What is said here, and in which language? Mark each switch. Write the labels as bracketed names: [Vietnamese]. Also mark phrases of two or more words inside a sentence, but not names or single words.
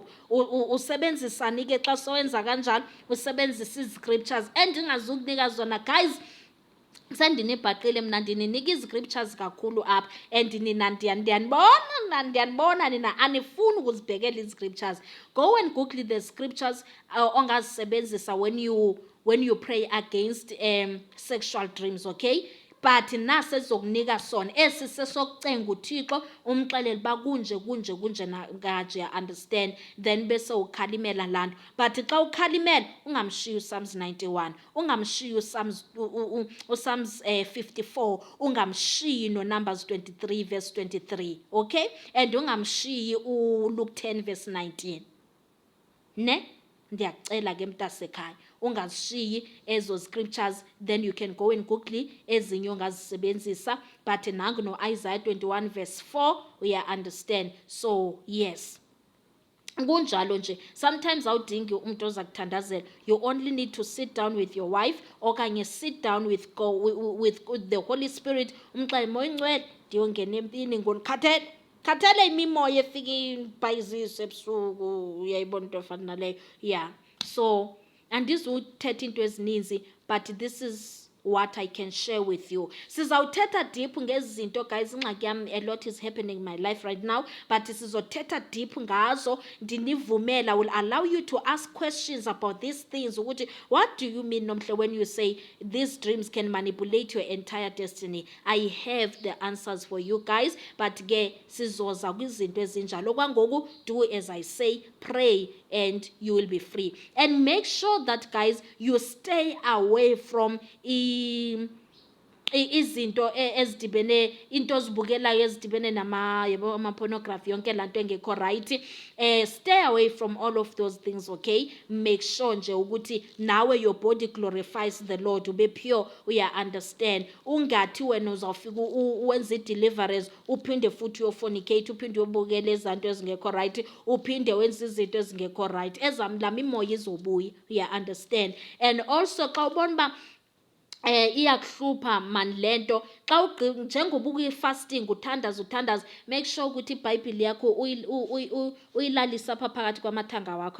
[Xhosa] Usebenzisani ke xa sowenza kanjalo? Usebenzisa i-scriptures endingazukunika zona. Guys, sendinibhaqile mna, ndininika ii-scriptures kakhulu apha, [English] and nina [Xhosa] ndiyanibona nina anifuni ukuzibhekela ii-scriptures. [English] Go and google the scriptures [Xhosa] ongazisebenzisa [English] when you pray against sexual dreams, okay? [Xhosa] But nase sizokunika sona esi sesokucenga uThixo, umxelele uba kunje ngaje, understand. Then bese ukhalimela laa nto. But xa ukhalimela ungamshiyi uPsalms 91, ungamshiyi uPsalms 54, ungamshiyi noNumbers 23 verse 23, okay? And ungamshiyi uLuke 10 verse 19. Ne? Ndiyakucela ke mntasekhaya, ungazishiyi ezo scriptures. [English] Then you can go and google [Xhosa] ezinye ongazisebenzisa, but nangu no-Isaiah 21 verse 4 uya understand. So yes, kunjalo nje. [English] Sometimes [Xhosa] awudingi umuntu ozakuthandazela, [English] you only need to sit down with your wife okanye sit down with the Holy Spirit, [Xhosa] umxelele Moya Oyingcwele, ndiyongena empini khathele imimoya efika ibhayizise ebusuku, uyayibona into efana naleyo. Yeah, so andizuthetha into ezininzi, [English] but this is what I can share with you. [Xhosa] Sizawuthetha deep ngezinto guys, ingxaki yami [English] a lot is happening in my life right now, but [Xhosa] sizothetha deep ngazo. Ndinivumela, [English] will allow you to ask questions about these things [Xhosa] ukuthi [English] what do you mean Nomhle when you say these dreams can manipulate your entire destiny. I have the answers for you guys, but ke sizoza kwizinto ezinjalo. Kwangoku do as I say, pray and you will be free, and make sure that guys you stay away from [Xhosa] izinto ezidibene into ozibukelayo ezidibene ama-pornography yonke laa nto engekho [English] right. Stay away from all of those things, okay? [Xhosa] Make sure nje ukuthi nawe [English] your body glorifies the Lord, [Xhosa] ube pure, uya-understand. Ungathi wena uzawufika wenze i-deliverance uphinde futhi uyofornicate, uphinde uyobukela ezanto [English] ezingekho right, [Xhosa] uphinde wenze izinto ezingekho right. Lami imoya izobuya, uya-understand. And also xa ubona uba iyakuhlupha man lento, xa njengoba ukwi-fasting uthandaza, [English] make sure [Xhosa] ukuthi iBhayibhile yakho uyilalisa apha phakathi kwamathanga wakho.